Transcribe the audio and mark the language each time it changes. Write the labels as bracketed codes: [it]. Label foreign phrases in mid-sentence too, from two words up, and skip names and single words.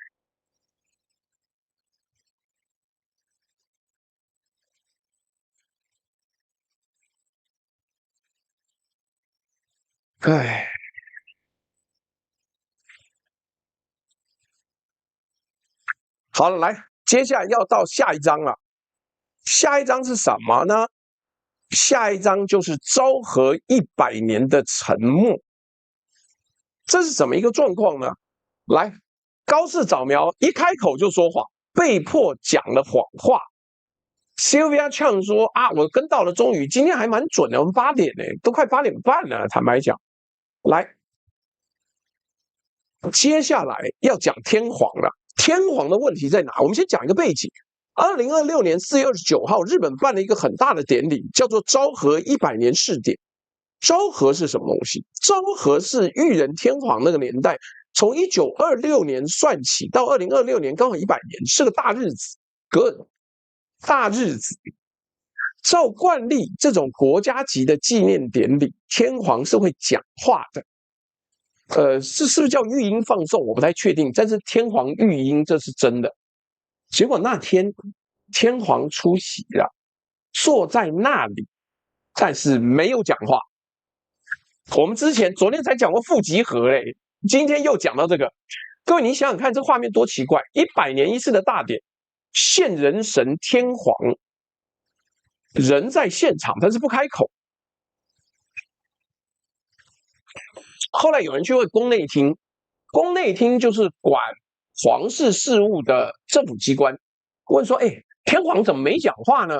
[zh] 唉，好了，來，接下來要到下一章了。下一章是什麼呢？下一章就是昭和100年的沉默。這是怎麼一個狀況呢？來，高市早苗一開口就說謊，被迫講了謊話。Sylvia Chang 說啊，我跟到了中宇，今天還蠻準的，我們8點呢，都快8點半了。坦白講，來，接下來要講天皇了。天皇的問題在哪？我們先講一個背景。2026年4月29號，日本辦了一個很大的典禮，叫做昭和100年式典。昭和是什麼東西？昭和是裕仁天皇那個年代，從1926年算起到2026年，剛好100年，是個大日子。大日子。照慣例，這種國家級的紀念典禮，天皇是會講話的。是不是叫玉音放送？我不太確定，但是天皇玉音這是真的。結果那天天皇出席了，坐在那裡，但是沒有講話。我們昨天才講過傅集合嘞，今天又講到這個。各位，你想想看，這畫面多奇怪！100年一次的大典，現人神天皇人在現場，但是不開口。後來有人去問宮內廳，宮內廳就是管皇室事務的政府機關，問說：“天皇怎麼沒講話呢？”